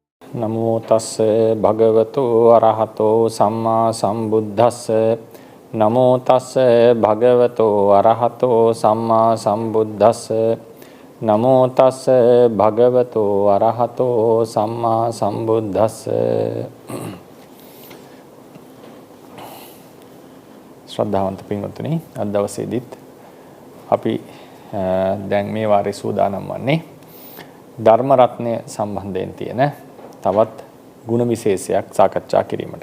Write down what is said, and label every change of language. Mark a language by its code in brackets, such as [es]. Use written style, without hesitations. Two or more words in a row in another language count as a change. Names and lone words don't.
[pi] නමෝ තස්ස භගවතු අරහතෝ සම්මා සම්බුද්දස්ස නමෝ තස්ස භගවතු අරහතෝ සම්මා සම්බුද්දස්ස නමෝ තස්ස භගවතු අරහතෝ සම්මා සම්බුද්දස්ස. [si] ශ්‍රද්ධාවන්ත පින්වත්නි, අද දවසේදීත් අපි දැන් මේ වාරේ සූදානම් වන්නේ ධර්ම රත්නය සම්බන්ධයෙන් තියෙන තවත් ගුණ විශේෂයක් සාකච්ඡා කිරීමට.